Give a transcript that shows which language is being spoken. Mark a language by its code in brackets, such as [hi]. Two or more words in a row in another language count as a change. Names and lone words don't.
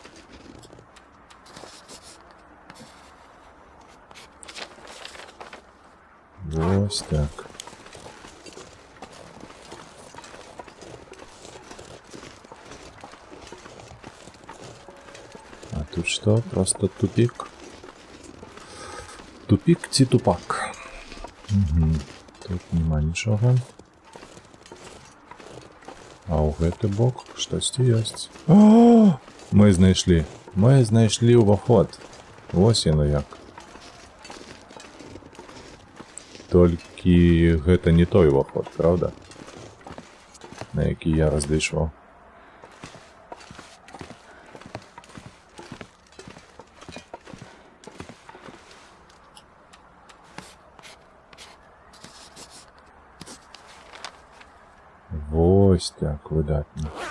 [be] Вось так. [ru] А тут что? Просто тупик. Тупик ці тупак. [uk] Угу. Тут нема нічого. [be] А ў гэты бок штосьці ёсць. О! Мы знайшлі ўваход. Вось яно як. Толькі гэта не той уваход, правда? На які я разлічваў. Вось так, выдатна.